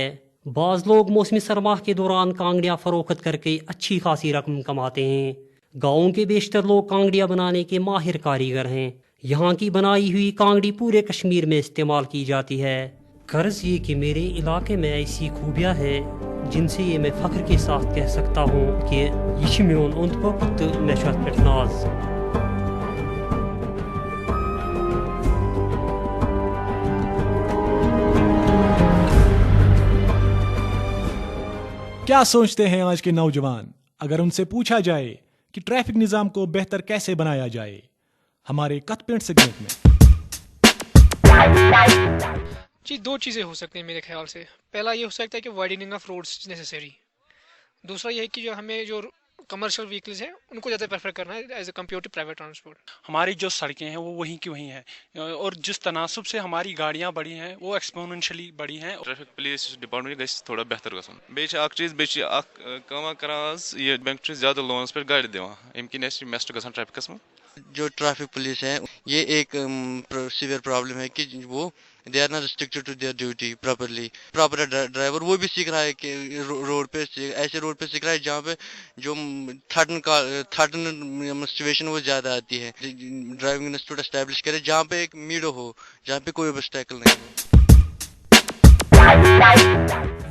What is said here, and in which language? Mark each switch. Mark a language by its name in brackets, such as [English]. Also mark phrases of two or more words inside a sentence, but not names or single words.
[Urdu] بعض لوگ موسم سرما کے دوران کانگڑیاں فروخت کر کے اچھی خاصی رقم کماتے ہیں۔ گاؤں کے بیشتر لوگ کانگڑیاں بنانے کے ماہر کاریگر ہیں۔ یہاں کی بنائی ہوئی کانگڑی پورے کشمیر میں استعمال کی جاتی ہے۔ غرض یہ کہ میرے علاقے میں ایسی خوبیاں ہیں جن سے یہ میں فخر کے ساتھ کہہ سکتا ہوں کہ [Kashmiri] یہ چھ میون اوند پوک تہٕ مےٚ چھُ اتھ پٮ۪ٹھ ناز۔ [Urdu] کیا سوچتے ہیں آج کے نوجوان اگر ان سے پوچھا جائے کہ ٹریفک نظام کو بہتر کیسے بنایا جائے؟ ہمارے کت پینٹ سیگمنٹ میں جی دو چیزیں ہو سکتی ہیں میرے خیال سے۔ پہلا یہ ہو سکتا ہے کہ [English] widening of roads necessary. [Urdu] دوسرا یہ ہے کہ جو ہمیں جو [English] commercial vehicles [Urdu] ہیں ان کو زیادہ پریفر کرنا ہے [English] as a compare to private transport. [Urdu] ہماری جو سڑکیں ہیں وہ وہیں کی وہیں ہیں اور جس تناسب سے ہماری گاڑیاں بڑی ہیں وہ ایکسپوننشلی بڑی ہیں۔ [English] traffic police department [Kashmiri] گژھِ [Urdu] تھوڑا بہتر [Kashmiri] گژھُن۔ بیٚیہِ چھِ اکھ چیٖز بیٚیہِ چھِ اکھ کٲما کران حظ یہِ بینک چھِ زیادٕ لونس پٮ۪ٹھ گاڑِ دِوان ییٚمہِ کِنۍ اَسہِ میسٹ گژھان ٹریفکس منٛز۔ [Urdu] جو [English] traffic police [Urdu] ہے یہ ایک [English] severe problem [Urdu] ہے کہ وہ [English] they are not restricted to their duty properly. proper driver [Urdu] وہ بھی سیکھ رہا ہے کہ روڈ پہ ایسے روڈ پہ سیکھ رہا ہے جہاں پہ جو [English] threatening situation [Urdu] وہ زیادہ آتی ہے۔ [English] driving institute establish [Urdu] کرے جہاں پہ ایک میڈو ہو، جہاں پہ کوئی obstacle نہیں ہو۔